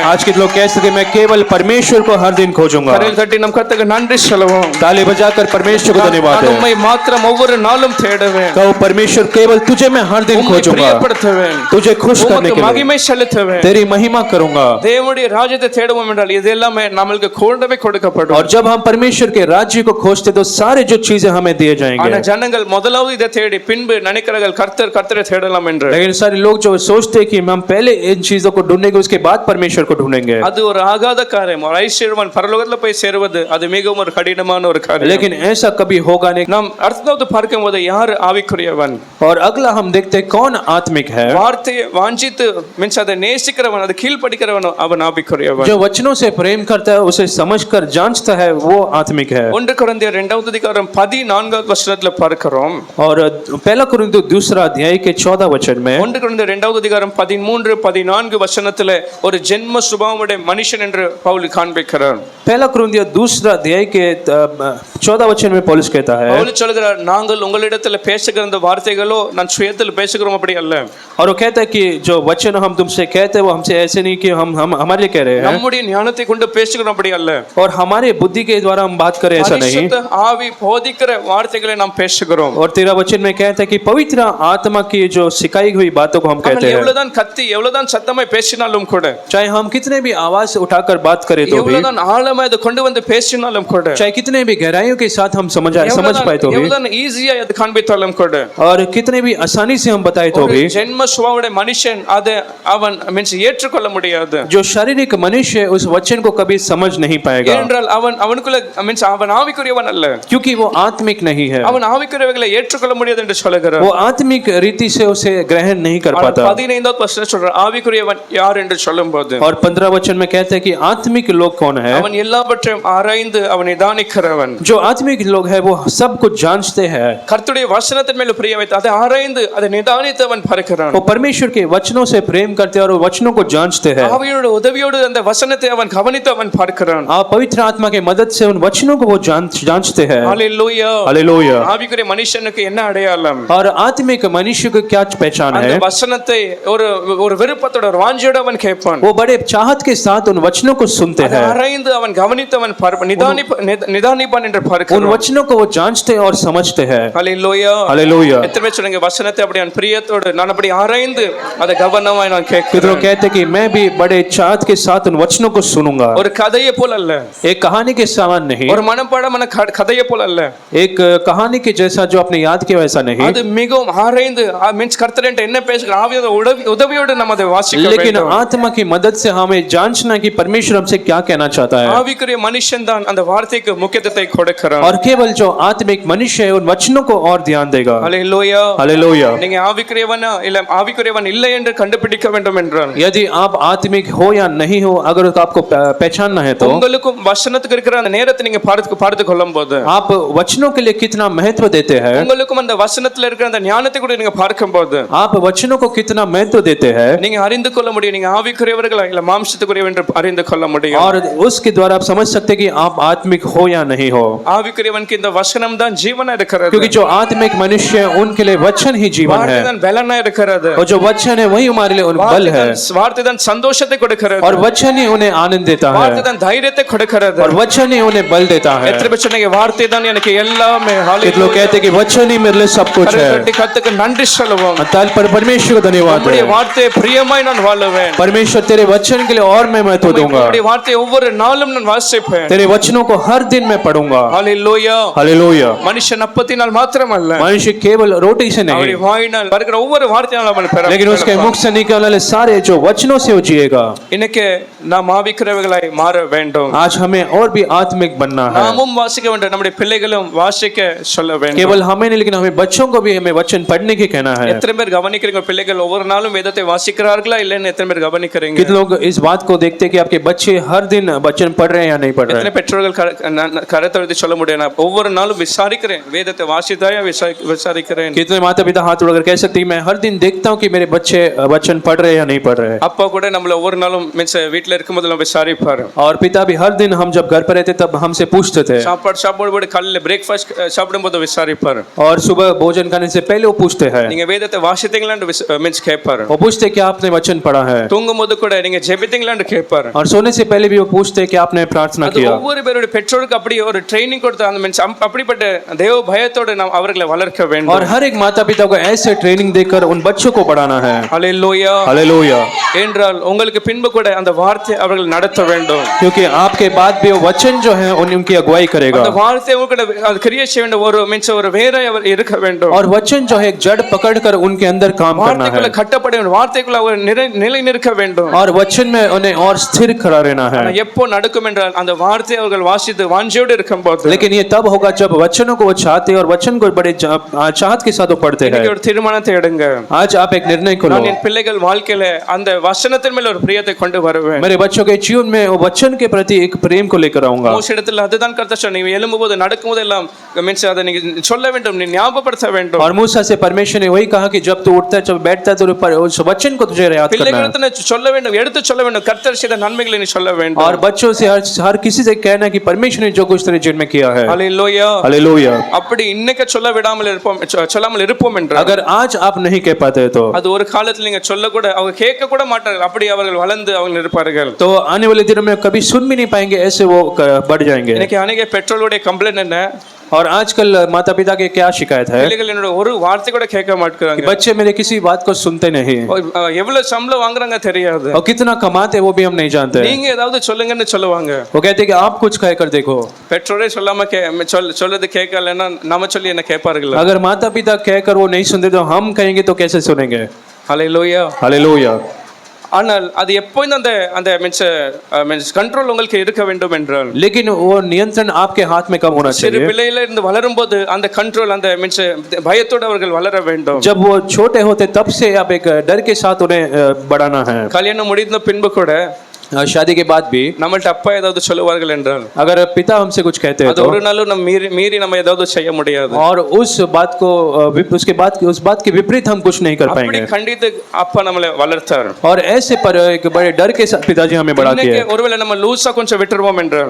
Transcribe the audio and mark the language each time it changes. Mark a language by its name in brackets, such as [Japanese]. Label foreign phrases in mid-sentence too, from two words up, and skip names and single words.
[Hindi] आज के लोग कह सके मैं केवल परमेश्वर को हर दिन खोजूंगा। [Tamil] கரையில் தட்டி நம் கர்த்தருக்கு நன்றி சொல்லுவோம். [Hindi] ताली बजाकर परमेश्वर को धन्यवाद [Tamil] நான் [Hindi] दें। [Tamil] உம்மை மாத்திரம் ஒவ்வொரு நாளும் தேடுவேன். [Hindi] कहो परमेश्वर केवल तुझे मैं हर दिन [Tamil] உம்மை [Hindi] खोजूंगा, [Tamil] பிரியப்படுத்துவேன். [Hindi] तुझे खुश करने [Tamil] உமக்கு [Hindi] के लिए [Tamil] மகிமை செலுத்துவேன். [Hindi] तेरी महिमा करूंगा। [Tamil] தேவனுடைய ராஜ்யத்தை தேடுவோம் என்றால் இது எல்லாமே நமக்கு கூடவே கொடுக்கப்படும். [Hindi] और जब हम परमेश्वर के राज्य को खोजते तो सारे जो चीजें हमें दिए जाएंगे। [Tamil] ஆனா ஜனங்கள் முதலாவது இதை தேடி பின்பு நினைக்கிறார்கள் கர்த்தரை தேடலாம் என்று. [Hindi] लेकिन सारे लोग जो सोचते हैं कि हम पहले इन चीजों को ढूंढेंगे उसके बाद परमेश्वर को ढूंढेंगे, [Tamil] அது ஒரு ஒரு ஆகாத காரியம். ஒரு ஐஸ்வர்யவான் பரலோகத்துல போய் சேருவது அது மிகவும் ஒரு கடினமான ஒரு காரியம். [Hindi] लेकिन ऐसा कभी होगा नहीं। [Tamil] நாம் அடுத்தது பார்க்கும்போது யார் ஆவிக்குரியவன்? [Hindi] और अगला हम देखते हैं कौन आत्मिक है। [Tamil] வார்த்தையை வாஞ்சித்து மீன்ஸ் அதை நேசிக்கிறவன், அதை கீழ்ப்படிக்கிறவன் அவன் ஆவிக்குரியவன். [Hindi] जो वचनों से प्रेम करता है, उसे समझकर जांचता है, वो आत्मिक है। [Tamil] 1 கொரிந்தியர் 2வது அதிகாரம் 14வது வசனத்துல பார்க்கிறோம். [Hindi] और पहला कुरिन्थियों 2 अध्याय के 14 वचन में [Tamil] 1 கொரிந்தியர் 2வது அதிகாரம் 13 14 வசனத்துல ஒரு ஜென்ம சுபாவமுடைய மனுஷன் என்று பவுல் காண்பிக்கிறார். [Hindi] पहला कुरिन्थियों 2 अध्याय के 14 वचन में पौलुस कहता है, [Tamil] பவுல் சொல்கிறார், நாங்கள் உங்களிடத்துல பேசுகிற இந்த வார்த்தைகளோ நான் சுயத்தில் பேசுகிறோம் அப்படி அல்ல. [Hindi] और वो कहता है कि जो वचन हम तुमसे कहते हैं वो हमसे ऐसे नहीं कि हम हमारे लिए कह रहे हैं, [Tamil] நம்முடைய ஞானத்தை கொண்டு பேசுகிறோம் அப்படி அல்ல. [Hindi] और हमारे बुद्धि के द्वारा हम बात करें, ऐसा नहीं। [Tamil] பரிசுத்த ஆவி போதிக்கிற வார்த்தைகளை நாம் பேசுகிறோம். [Hindi] और 13 वचन में कहता है कि पवित्र आत्मा की जो सिखाई हुई बातों को हम कहते हैं। [Tamil] எவ்வளவுதான் கத்தி எவ்வளவுதான் சத்தமாய் பேசினாலும் கூட, [Hindi] चाहे हम कितने भी आवाज उठाकर बात करें तो भी, [Tamil] எவ்வளவுதான் ஆழமாய் அதை கொண்டு வந்து பேசினாலும் கூட, [Hindi] चाहे कितने भी गहराइयों के साथ हम समझ पाए तो भी, [Tamil] எவ்வளவுதான் ஈஸியா அது காண்பித்தாலும் கூட, [Hindi] और कितने भी आसानी से हम बताए तो भी, [Tamil] ஜென்ம சுபாவமுடைய மனுஷன் அதை அவன் மீன்ஸ் ஏற்றுக்கொள்ள முடியாது. [Hindi] जो शारीरिक मनुष्य उस वचन को कभी समझ नहीं पाएगा, [Tamil] ஏனென்றால் அவனுக்குள்ள மீன்ஸ் அவன் ஆவிக்குரியவன் அல்ல, [Hindi] क्योंकि वो आत्मिक नहीं है। [Tamil] அவன் ஆவிக்குரியவைகளை ஏற்றுக்கொள்ள முடியாது என்று சொல்கிறார். [Hindi] वो आत्मिक रीति से उसे ग्रहण नहीं कर पाता। [Tamil] 15வது வசனம் சொல்றார், ஆவிக்குரியவன் யார் என்று சொல்லும்போது, [Hindi] और 15 वचन में कहते हैं कि आत्मिक लोग कौन है? [Tamil] அவன் எல்லாவற்றையும் ஆராய்ந்து அவனை நிதானிக்கிறவன். [Hindi] जो आत्मिक लोग है वो सब कुछ जांचते हैं, [Tamil] கர்த்தருடைய வசனத்தின் மேல் பிரியம் வைத்து அதை ஆராய்ந்து அதை நிதானித்து அவன் பார்க்கிறான். [Hindi] वो परमेश्वर के वचनों से प्रेम करते हैं और वचनों को जांचते हैं। [Tamil] ஆவியோட உதவியோடு அந்த வசனத்தை அவன் கவனித்து அவன் பார்க்கிறான். [Hindi] आप पवित्र आत्मा के मदद से उन वचनों को वो जांचते हैं। हालेलुया, हालेलुया। [Tamil] ஆவிக்குரிய மனுஷனுக்கு என்ன அடையாளம்? [Hindi] और आत्मिक मनुष्य को क्या पहचान [Tamil] அந்த [Hindi] है? [Tamil] வசனத்தை ஒரு விருப்பத்தோட ஒரு வாஞ்சையோட அவன் கேட்பான். [Hindi] वो बड़े चाहत के साथ उन वचनों को सुनते [Tamil] அதை [Hindi] हैं, [Tamil] ஆராய்ந்து அவன் கவனித்து அவன் நிதானிப்பான் என்று [Hindi] उन [Tamil] பார்க்கிறான். [Hindi] वचनों को वो जांचते और समझते हैं। हालेलुया, हालेलुया। [Tamil] எத்தனை பேர் சொல்லுங்க, வசனத்தை அப்படி நான் பிரியத்தோடு நான் அப்படி ஆராய்ந்து அதை கவனமாய் நான் [Hindi] कितने [Tamil] கேட்கிறேன். [Hindi] लोग कहते हैं कि मैं भी बड़े चाहत के साथ उन वचनों को सुनूंगा। [Tamil] ஒரு கதையை போல அல்ல, [Hindi] एक कहानी के समान नहीं, [Tamil] ஒரு மனப்பாடமான கதையை போல அல்ல, [Hindi] एक कहानी के जैसा जो अपने याद के वैसा नहीं, [Tamil] அது மிகவும் ஆராய்ந்து மீன்ஸ் கர்த்தர் என்ன பேசுகிற ஆவியோட உதவியோடு நம்ம அதை வாசிக்க [Hindi] लेकिन [Tamil] வேண்டும். [Hindi] आत्मा की मदद से हमें जांचना कि परमेश्वर हमसे क्या कहना चाहता है। [Tamil] ஆவிக்குரிய மனுஷன் தான் அந்த வார்த்தைக்கு முக்கியத்துவத்தை கொடுக்கிறான். [Hindi] और केवल जो आत्मिक मनुष्य है उन वचनों को और ध्यान देगा। हालेलुया, हालेलुया। [Tamil] நீங்க ஆவிக்குரியவனா இல்ல ஆவிக்குரியவன் இல்லை என்று கண்டுபிடிக்க வேண்டும் என்றால், [Hindi] यदि आप आत्मिक हो या नहीं हो, अगर आपको पहचानना है तो [Tamil] உங்களுக்கும் வசனத்துக்கு இருக்கிற அந்த நேரத்தை நீங்க பார்த்து கொள்ளும்போது, [Hindi] आप वचनों के लिए कितना महत्व देते हैं, [Tamil] உங்களுக்கும் அந்த வசனத்துல இருக்கிற அந்த ஞானத்தை கூட நீங்க பார்க்கும்போது, [Hindi] आप वचनों को कितना महत्व देते हैं, [Tamil] நீங்க அறிந்து கொள்ள முடியும் நீங்க ஆவிக்குரியவர்களா இல்ல மாம்சத்துக்குரியவர் என்று அறிந்து கொள்ள முடியும். [Hindi] और उसके द्वारा आप समझ सकते हैं कि आप आत्मिक हो या नहीं हो, [Tamil] ஆவிக்குரியவனுக்கு இந்த வசனம் தான் ஜீவனா இருக்கிறது. [Hindi] क्योंकि जो आत्मिक मनुष्य है उनके लिए वचन ही जीवन है, [Tamil] வார்த்தை தான் பலனா இருக்கிறது. [Hindi] और जो वचन है वही हमारे लिए बल है, [Tamil] வார்த்தை தான் சந்தோஷத்தை கொடுக்கிறது. [Hindi] और वचन ही उन्हें आनंद देता है, [Tamil] வார்த்தை தான் தைரியத்தை கொடுக்கிறது. [Hindi] और वचन ही उन्हें बल देता है। [Tamil] எத்தனை பேர் சொன்னீங்க வார்த்தை தான் எனக்கு எல்லாமே? [Hindi] कितने लोग कहते हैं कि वचन ही मेरे लिए सब कुछ है। [Tamil] கர்த்தருக்கு நன்றி சொல்லுவோம். [Hindi] ताल पर परमेश्वर को धन्यवाद [Tamil] உம்முடைய [Hindi] है। [Tamil] வார்த்தையை பிரியமாய் நான் வாழுவேன். [Hindi] परमेश्वर तेरे वचन के लिए और मैं महत्व दूंगा, [Tamil] உம்முடைய வார்த்தையை ஒவ்வொரு நாளும் நான் வாசிப்பேன். [Hindi] तेरे वचनों को हर दिन मैं पढ़ूंगा। [Tamil] ஹalleluya, [Hindi] हालेलुया। [Tamil] மனுஷன் அப்பத்தினால் மாத்திரமல்ல, [Hindi] मनुष्य केवल रोटी से नहीं, [Tamil] அவருடைய வாயினால் வருகிற ஒவ்வொரு வார்த்தையாலும் அவன் பெற. [Hindi] लेकिन उसके मुख से निकलने वाले सारे जो वचनों से वो जिएगा। [Tamil] இன்னைக்கு நாம் ஆவிக்குரியவர்களாய் மாற வேண்டும். [Hindi] आज हमें और भी आत्मिक बनना है, [Tamil] நாமும் வாசிக்க வேண்டும், நம்முடைய பிள்ளைகளும் வாசிக்க சொல்ல வேண்டும். [Hindi] केवल हमें नहीं लेकिन हमें बच्चों को भी हमें वचन पढ़ने की कहना है। [Tamil] எத்தனை பேர் கவனிக்கிறீங்க பிள்ளைகள் ஒவ்வொரு நாளும் வேதத்தை வாசிக்கிறார்களா இல்லன்னு எத்தனை பேர் கவனிக்கிறீங்க? [Hindi] कितने लोग इस बात को देखते हैं कि आपके बच्चे हर दिन वचन पढ़ रहे हैं या नहीं पढ़ रहे [Tamil] எத்தனை [Hindi] हैं? [Tamil] பெற்றோர்கள் கரத்தொழுது சொல்ல முடியும், நான் ஒவ்வொரு நாளும் விசாரிக்கிறேன், வேதத்தை வாசித்தாயா விசாரிக்கிறேன். [Hindi] कितने माता पिता हाथ उठाकर कह सकते हैं मैं हर दिन देखता हूँ कि मेरे बच्चे वचन पढ़ रहे हैं या नहीं पढ़ रहे हैं? [Tamil] அப்பா கூட நம்மள ஒவ்வொரு நாளும் மீன்ஸ் வீட்ல இருக்கும்போது நம்ம விசாரிப்பாரு. [Hindi] और पिता भी हर दिन हम जब घर पर रहते तब हमसे पूछते थे, [Tamil] சாப்பாடு காலையில பிரேக்ஃபாஸ்ட் சாப்பிடும்போது விசாரிப்பாரு. [Hindi] और सुबह भोजन करने से पहले वो पूछते हैं, [Tamil] நீங்க வேதத்தை வாசித்தீங்களான்னு மீன்ஸ் கேட்பாரு. [Hindi] वो पूछते हैं कि आपने वचन पढ़ा है, [Tamil] தூங்கும்போது கூட நீங்க ஜெபித்தீங்களான்னு கேட்பாரு. [Hindi] और सोने से पहले भी वो पूछते हैं कि आपने प्रार्थना [Tamil] அது [Hindi] किया। [Tamil] ஒவ்வொரு பேருடைய பெற்றோருக்கு அப்படி ஒரு ட்ரைனிங் கொடுத்து அந்த மீன்ஸ் அப்படிப்பட்ட தேவ பயத்தோடு நாம் அவர்களை வளர்க்க வேண்டும். [Hindi] और हर एक माता पिता को ऐसे ट्रेनिंग देकर उन बच्चों को बढ़ाना है। [Tamil] ஹalleluya, [Hindi] हालेलुया। [Tamil] என்றால் உங்களுக்கு பின்பு கூட அந்த வார்த்தை அவர்கள் நடத்த வேண்டும். [Hindi] क्योंकि आपके बाद भी वो वचन जो है उनकी अगुवाई करेगा, [Tamil] அந்த வார்த்தை உங்களுக்கு அது கிரியேட் செய்ய வேண்டும், ஒரு மீன்ஸ் ஒரு வேற அவர் இருக்க வேண்டும். [Hindi] और वचन जो है एक जड़ पकड़कर उनके अंदर काम करना है, [Tamil] வார்த்தைக்குள்ள கட்டப்பட வேண்டும், வார்த்தைக்குள்ள அவர் நிலை நிற்க வேண்டும். [Hindi] और वचन में उन्हें और स्थिर खड़ा रहना है। [Tamil] ஆனா எப்போ நடக்கும் என்றால் அந்த வார்த்தையை அவர்கள் வாசித்து வாஞ்சையோடு இருக்கும்போது [Hindi] लेकिन ये तब होगा जब वचनों को वो चाहते हैं और वचन को बड़े चाहत के साथ वो पढ़ते हैं। [Tamil] இன்னைக்கு ஒரு தீர்மானத்தை எடுங்க, [Hindi] आज आप एक निर्णय को लो, [Tamil] நான் என் பிள்ளைகள் வாழ்க்கையில அந்த வசனத்தின் மேல ஒரு பிரியத்தை கொண்டு வருவேன், [Hindi] मेरे बच्चों के जीवन में वो वचन के प्रति एक प्रेम को लेकर आऊंगा। [Tamil] மூச இடத்துல அதுதான் கர்த்தர் சொன்னார், நீ எழும்பும்போது நடக்கும்போது எல்லாம் மீன்ஸ் அதை நீங்க சொல்ல வேண்டும், நீ ஞாபகப்படுத்த வேண்டும்। [Hindi] और मूसा से परमेश्वर ने वही कहा कि जब तू उठता है जब बैठता है तो उस वचन को तुझे याद करना है। [Tamil] பிள்ளைகளுக்கு சொல்ல வேண்டும், எடுத்து சொல்ல வேண்டும், கர்த்தர் செய்த நன்மைகளை நீ சொல்ல வேண்டும்। [Hindi] और बच्चों से हर किसी से कहना है कि परमेश्वर ने जो कुछ तेरे जीवन में किया है। हालेलुया, हालेलुया। [Tamil] அப்படி இன்னைக்கு சொல்ல விடாமல் இருப்போம், சொல்லாமல் இருப்போம் என்றால், [Hindi] अगर आज आप नहीं कह पाते तो [Tamil] அது ஒரு காலத்துல நீங்க சொல்ல கூட அவங்க கேட்க கூட மாட்டார்கள், அப்படி அவர்கள் வளர்ந்து அவங்க இருப்பார்கள்। [Hindi] तो आने वाले दिनों में कभी सुन भी नहीं पाएंगे, ऐसे वो बढ़ जाएंगे। [Tamil] இன்னைக்கு अनेक பெற்றோருடைய கம்ப்ளைண்ட் என்ன, [Hindi] और आजकल माता पिता के क्या शिकायत है? [Tamil] பிள்ளைகள் என்னோட ஒரு வார்த்தை கூட கேட்க மாட்டேங்கிறாங்க, बच्चे मेरे किसी बात को सुनते नहीं, எவ்வளவு சம்பளம் வாங்குறாங்க தெரியாது, [Hindi] और कितना कमाते वो भी हम नहीं जानते। [Tamil] நீங்க ஏதாவது சொல்லுங்கன்னு சொல்லுவாங்க, [Hindi] वो कहते हैं कि आप कुछ कहकर देखो। [Tamil] பெற்றோரே சொல்லாம சொல்லது கேட்கலன்னா நம்ம சொல்லி என்ன கேட்பார்கள்? [Hindi] अगर माता पिता कहकर वो नहीं सुनते तो हम कहेंगे तो कैसे सुनेंगे? हालेलुया, हालेलुया। [Tamil] ஆனால் அது எப்போதும் அந்த அந்த [English] means control [Tamil] உங்களுக்கு இருக்க வேண்டும் என்றால், [Hindi] लेकिन वो नियंत्रण आपके हाथ में कब होना [Tamil] சிறு [Hindi] चाहिए? [Tamil] பிள்ளையில இருந்து வளரும்போது அந்த கண்ட்ரோல் அந்த மீன்ஸ் பயத்தோட அவர்கள் வளர வேண்டும்। [Hindi] जब वो छोटे होते तब से आप एक डर के साथ उन्हें बढ़ाना है। [Tamil] கல்யாணம் முடிந்த பின்பு கூட [Hindi] शादी के बाद भी [Tamil] நம்மள்ட்ட அப்பா ஏதாவது சொல்லுவார்கள் என்றால், [Hindi] अगर पिता हमसे कुछ कहते हैं [Tamil] அது ஒரு நாளும் நம்ம மீறி நம்ம ஏதாவது செய்ய முடியாது, [Hindi] और उस बात को उसके बाद उस बात के विपरीत हम कुछ नहीं कर [Tamil] அப்படி [Hindi] पाएंगे। [Tamil] கண்டித்து அப்பா நம்மளை வளர்த்தார்। [Hindi] और ऐसे पर एक बड़े डर के साथ पिताजी हमें बढ़ा के, [Tamil] இன்னைக்கு ஒருவேளை நம்ம லூசா கொஞ்சம் விட்டுருவோம் என்றால்,